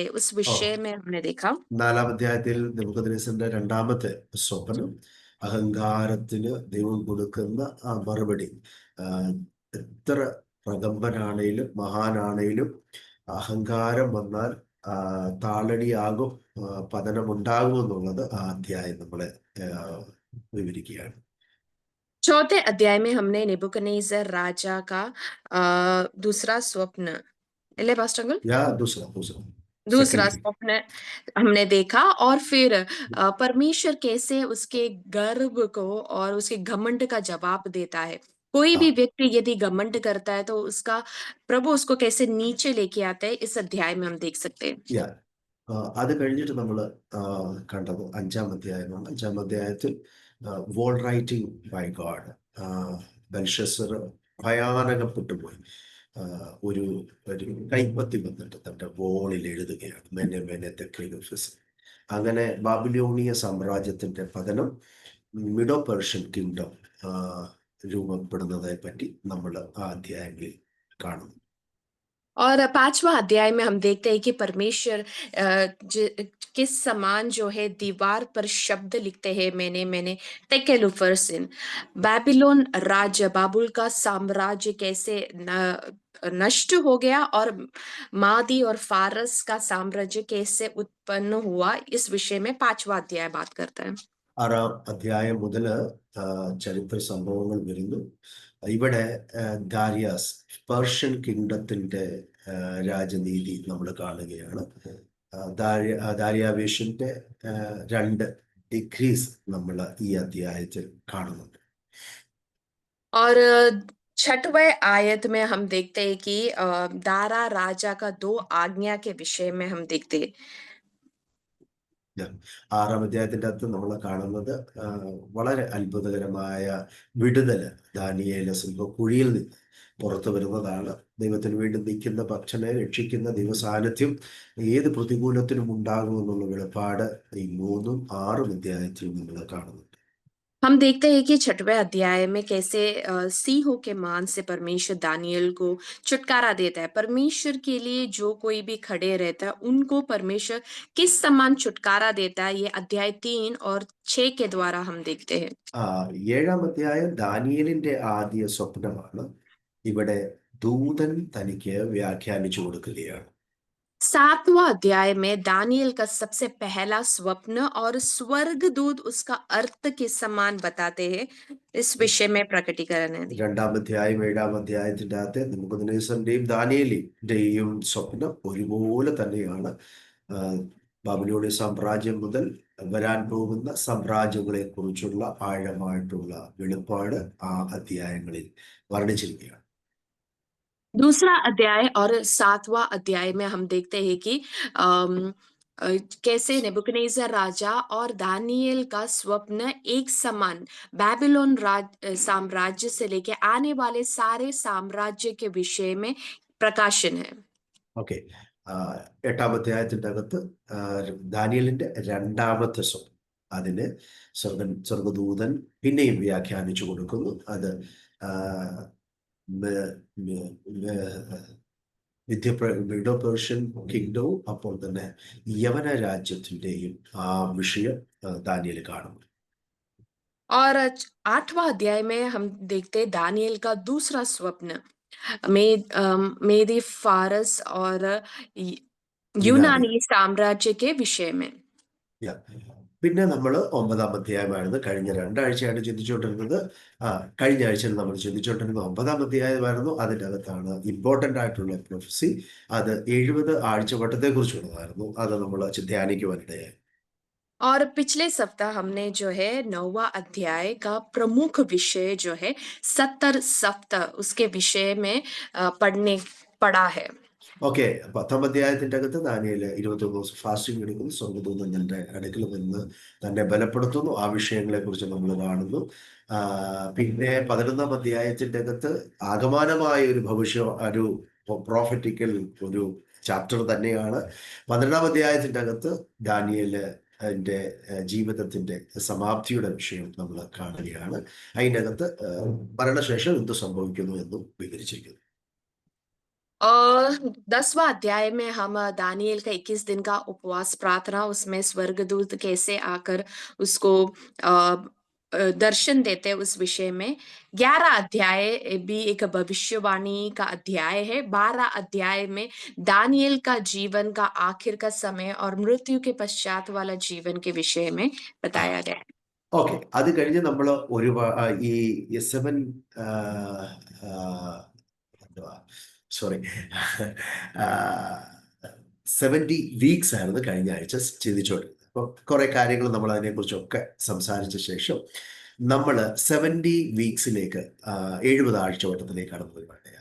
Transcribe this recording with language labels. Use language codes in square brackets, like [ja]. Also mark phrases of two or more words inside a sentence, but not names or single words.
[hi] उस विषय में हमने देखा. [ml] 4ാം അധ്യായത്തിൽ നെബൂഖദ്നേസറിന്റെ രണ്ടാമത്തെ സ്വപ്നം അഹങ്കാരത്തിന് ദൈവം കൊടുക്കുന്ന ആ മറുപടി. എത്ര പ്രഗംഭനാണേലും മഹാനാണേലും അഹങ്കാരം വന്നാൽ താളടിയാകും, പതനമുണ്ടാകും എന്നുള്ളത് ആ അധ്യായം നമ്മളെ വിവരിക്കുകയാണ്. [hi] चौथे अध्याय में हमने नेबुकदनेस्सर राजा का दूसरा स्वप्न दूसरा स्वप्न हमने देखा और फिर परमेश्वर कैसे उसके गर्व को और उसके घमंड का जवाब देता है. कोई [ml] ആ [hi] भी व्यक्ति यदि घमंड करता है तो उसका प्रभु उसको कैसे नीचे लेके आता है इस अध्याय में हम देख सकते हैं। [ml] യാ അത് കഴിഞ്ഞിട്ട് നമ്മൾ കണ്ടത് അഞ്ചാം അധ്യായമാണ്. അഞ്ചാം അധ്യായത്തിൽ [en] wall writing by God. [ml] ബെൽഷസർ ഭയാനകപ്പെട്ടു പോയി. ആ, ഒരു ഒരു കൈപ്പത്തി വന്നിട്ട് തൻ്റെ വോളിൽ എഴുതുകയാണ്, മെനെ മെനെ തെക്ലിനോഫിസ്. അങ്ങനെ ബാബിലോണിയ സാമ്രാജ്യത്തിന്റെ പതനം, [en] Medo Persian kingdom [ml] രൂപപ്പെടുന്നതിനെ പറ്റി നമ്മൾ ആ അധ്യായങ്ങളിൽ കാണുന്നു. [hi] और पांचवा अध्याय में हम देखते हैं कि परमेश्वर किस समान जो है दीवार पर शब्द लिखते हैं, मैंने तेकेलुफर्सिन। बाबिलोन राज्य, बाबुल का साम्राज्य कैसे नष्ट हो गया और मादी और फारस का साम्राज्य कैसे उत्पन्न हुआ, इस विषय में पांचवा अध्याय बात करता है। [ml] ആറാം അധ്യായം മുതൽ ചരിത്ര സംഭവങ്ങൾ വരുന്നു. ഇവിടെ ദാരിയാസ്, [en] Persian kingdomത്തിന്റെ [ml] രാജനീതി നമ്മൾ കാണുകയാണ്. ദാരിയാവേഷിന്റെ രണ്ട് ഡിഗ്രീസ് നമ്മൾ ഈ അധ്യായത്തിൽ കാണുന്നുണ്ട്. [hi] और छठवें आयत में हम देखते हैं कि दारा राजा का दो आज्ञा के विषय में हम देखते हैं। [ml] ആറാം അധ്യായത്തിന്റെ അകത്ത് നമ്മൾ കാണുന്നത് വളരെ അത്ഭുതകരമായ വിടുതല് ദാനിയേൽ സിംഹക്കുഴിയിൽ നിന്ന് പുറത്തു വരുന്നതാണ്. ദൈവത്തിന് വേണ്ടി നിൽക്കുന്ന ഭക്തനെ രക്ഷിക്കുന്ന ദൈവസാന്നിധ്യം ഏത് പ്രതികൂലത്തിനും ഉണ്ടാകുമെന്നുള്ള വെളിപ്പാട് ഈ 3ഉം 6ഉം അധ്യായത്തിൽ നമ്മൾ കാണുന്നുണ്ട്. [hi] हम देखते हैं कि छठवें अध्याय में कैसे सिंहों के मान से परमेश्वर दानियल को छुटकारा देता है। परमेश्वर के लिए जो कोई भी खड़े रहता है उनको परमेश्वर किस समान छुटकारा देता है, ये अध्याय 3 और 6 के द्वारा हम देखते हैं। [ml] ഏഴാം അധ്യായം ദാനിയേലിന്റെ ആദ്യ സ്വപ്നമാണ്. ഇവിടെ ദൂതൻ തനിക്ക് വ്യാഖ്യാനിച്ചു കൊടുക്കുകയാണ്. [hi] 7वां अध्याय में दानियल का सबसे पहला स्वप्न और स्वर्गदूत उसका अर्थ के समान बताते हैं, इस विषय में प्रकटीकरण है। [ml] രണ്ടാം അധ്യായം ഏഴാം അധ്യായത്തിന്റെ അകത്ത് നെബൂഖദ്നേസറിന്റെയും ദാനിയേലിന്റെയും സ്വപ്നം ഒരുപോലെ തന്നെയാണ്. ബാബിലോണിയ സാമ്രാജ്യം മുതൽ വരാൻ പോകുന്ന സാമ്രാജ്യങ്ങളെ കുറിച്ചുള്ള ആഴമായിട്ടുള്ള വെളിപ്പാട് ആ അധ്യായങ്ങളിൽ വർണ്ണിച്ചിരിക്കുകയാണ്. [hi] दूसरा अध्याय और 7वां अध्याय में हम देखते हैं कि अम, कैसे नेबुकदनेस्सर राजा और दानियल का स्वप्न एक समान बेबीलोन साम्राज्य से लेके आने वाले सारे साम्राज्य के विषय में प्रकाशन है। [ml] ഓക്കെ. എട്ടാം അധ്യായത്തിന്റെ അകത്ത് ദാനിയേലിന്റെ രണ്ടാമത്തെ സ്വപ്നം, അതിന് സ്വർഗദൂതൻ പിന്നെയും വ്യാഖ്യാനിച്ചു കൊടുക്കുന്നു. അത് [en] Medo Persian kingdomവും [ml] അപ്പോൾ തന്നെ യവന രാജ്യത്തിന്റെയും ആ വിഷയം ദാനിയേൽ കാണുന്നു. [hi] और 8वां अध्याय में हम देखते हैं दानियल का दूसरा स्वप्न, मेदी फारस और യുനാനി. यूनानी साम्राज्य के विषय में। [ml] Yeah. പിന്നെ നമ്മൾ 9ആം അധ്യായമായിരുന്നു കഴിഞ്ഞ 2 ആഴ്ചയായിട്ട് ചിന്തിച്ചുകൊണ്ടിരുന്നത്. കഴിഞ്ഞ ആഴ്ചയിൽ നമ്മൾ ചിന്തിച്ചുകൊണ്ടിരുന്നത് 9ആം അധ്യായമായിരുന്നു. അതിൻ്റെ അകത്താണ് ഇമ്പോർട്ടൻ്റ് ആയിട്ടുള്ള പ്രൊഫസി. അത് 70 ആഴ്ചവട്ടത്തെ കുറിച്ചുള്ളതായിരുന്നു. അത് നമ്മൾ ധ്യാനിക്കുവാനിടയായി. [hi] और पिछले सप्ताह हमने जो है 9वां अध्याय का प्रमुख विषय जो है 70 सप्ताह उसके विषय में पढ़ा है। [ml] ഓക്കെ. 10ആം അധ്യായത്തിന്റെ അകത്ത് ദാനിയേൽ 21 ദിവസം ഫാസ്റ്റിംഗ് എടുക്കുന്നു. സ്വർഗ്ഗദൂതൻ തന്റെ അടുക്കൽ നിന്ന് തന്നെ ബലപ്പെടുത്തുന്നു. ആ വിഷയങ്ങളെ കുറിച്ച് നമ്മൾ കാണുന്നു. പിന്നെ 11ആം അധ്യായത്തിന്റെ അകത്ത് ആഗമനമായ ഒരു പ്രോഫറ്റിക്കൽ ഒരു ചാപ്റ്റർ തന്നെയാണ്. 12ആം അധ്യായത്തിന്റെ അകത്ത് ദാനിയേല് അതിൻ്റെ ജീവിതത്തിന്റെ സമാപ്തിയുടെ വിഷയം നമ്മൾ കാണുകയാണ്. അതിൻ്റെ അകത്ത് മരണശേഷം എന്ത് സംഭവിക്കുന്നു എന്നും വിവരിച്ചിരിക്കുന്നു. [hi] और 10वां अध्याय में हम दानियल का 21 दिन का उपवास प्रार्थना, उसमें स्वर्गदूत कैसे आकर उसको दर्शन देते हैं उस विषय में। 11 अध्याय भी एक भविष्यवाणी का अध्याय है। 12 अध्याय में दानियल का जीवन का आखिर का समय और मृत्यु के पश्चात वाला जीवन के विषय में बताया गया है। [ml] ഓക്കെ. അത് കഴിഞ്ഞ് നമ്മൾ ഈ 70 വീക്സ് ആയിരുന്നു കഴിഞ്ഞ ആഴ്ച ചിന്തിച്ചുകൊണ്ടിരുന്നത്. അപ്പോൾ കുറെ കാര്യങ്ങൾ നമ്മൾ അതിനെക്കുറിച്ചൊക്കെ സംസാരിച്ച ശേഷം നമ്മൾ 70 വീക്സിലേക്ക് 70 ആഴ്ചവട്ടത്തിലേക്ക് കടന്നു വരുവാണ്.